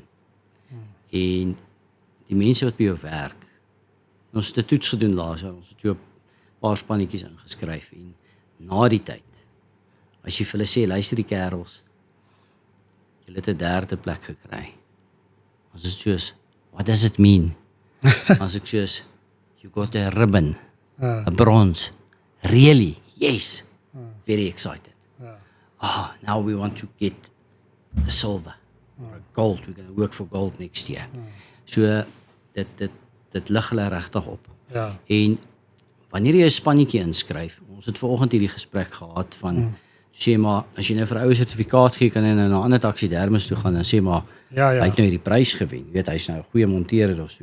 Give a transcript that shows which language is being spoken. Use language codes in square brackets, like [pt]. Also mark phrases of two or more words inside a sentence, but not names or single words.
[af] En die mense wat by jou werk, ons het 'n toets gedoen laas jaar, ons het jou 'n paar spannetjies ingeskryf en na die tyd, as jy vir hulle sê, luister die kerels, julle het 'n 3de plek gekry. As dit soos, [en] what does it mean? [af] As ek soos, [en] you got a ribbon, a bronze. Really? Yes. Very excited. Now we want to get a silver or a gold. We're going to work for gold next year. [af] So dit lig hulle regtig op. Ja. En wanneer jy 'n spannetjie inskryf, ons het vanoggend hierdie gesprek gehad van sê maar as jy nou vir 'n ou sertifikaat gee, kan jy nou na ander taksidermis toe gaan en sê maar Ja. hy het nou hierdie prys gewen. Jy weet hy's nou 'n goeie monteerder of so.